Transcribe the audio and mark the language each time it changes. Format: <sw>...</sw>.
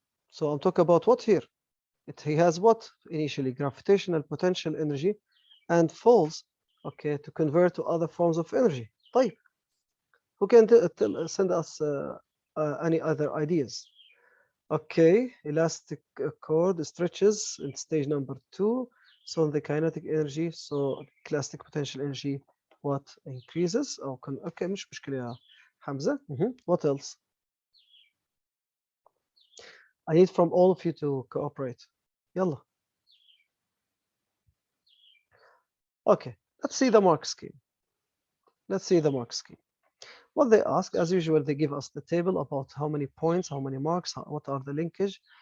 <en>So I'm talking about what here? He has what? Initially, gravitational potential energy and falls, okay, to convert to other forms of energy. طيب. Who can send us any other ideas? Okay, elastic cord stretches in stage number 2. So the kinetic energy, so elastic potential energy, what increases?</en> <ar>Okay, مش مشكلة يا حمزة.</ar> <en>What else? I need from all of you to cooperate.</en> <ar>يلا.</ar> <en>Okay, let's see the mark scheme. Let's see the mark scheme. What they ask, as usual, they give us the table about how many points, how many marks, what are the linkage.</en>